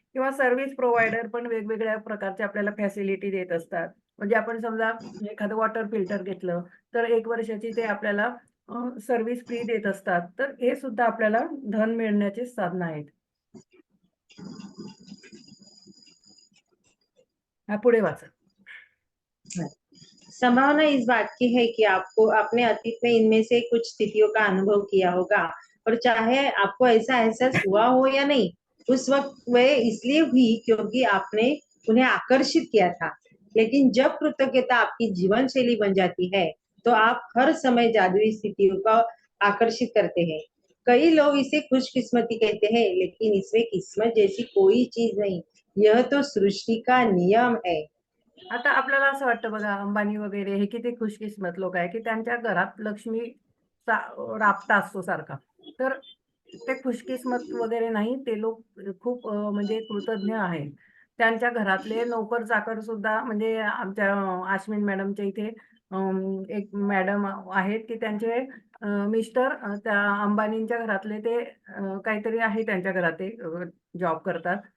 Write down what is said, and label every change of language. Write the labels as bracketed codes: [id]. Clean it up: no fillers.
[mr] किंवा service provider पण वेगवेगळ्या प्रकारच्या आपल्याला फॅसिलिटी देत असतात. म्हणजे आपण समजा एखादं वॉटर फिल्टर घेतलं, तर 1 वर्षाची ते आपल्याला सर्व्हिस फ्री देत असतात. तर हे सुद्धा आपल्याला धन मिळण्याची साधनं आहेत. पुढे वाचा. [hi] संभावना इस बात की है कि आपको अपने अतीत में इनमें से कुछ स्थितियों का अनुभव किया होगा, और चाहे आपको ऐसा एहसास हुआ हो या नहीं, उस वक्त वह इसलिए हुई क्योंकि आपने उन्हें आकर्षित किया था। लेकिन जब कृतज्ञता आपकी जीवन शैली बन जाती है, तो आप हर समय जादुई स्थितियों का आकर्षित करते हैं। कई लोग इसे खुशकिस्मती कहते हैं, लेकिन इसमें किस्मत जैसी कोई चीज नहीं, यह तो सृष्टि का नियम है। [mr] आता आपल्याला असं वाटतं बघा, अंबानी वगैरे हे किती खुशकिस्मत लोक आहे, की त्यांच्या घरात लक्ष्मी राबता असतो सारखा. तर ते खुशकिस्मत वगैरे नाही, ते लोक खूप म्हणजे कृतज्ञ आहेत. त्यांच्या घरातले नोकर चाकर सुद्धा म्हणजे आमच्या आश्विन मॅडमच्या इथे एक मॅडम आहेत, की त्यांचे मिस्टर त्या अंबानींच्या घरातले ते काहीतरी आहे त्यांच्या घरात ते जॉब करतात.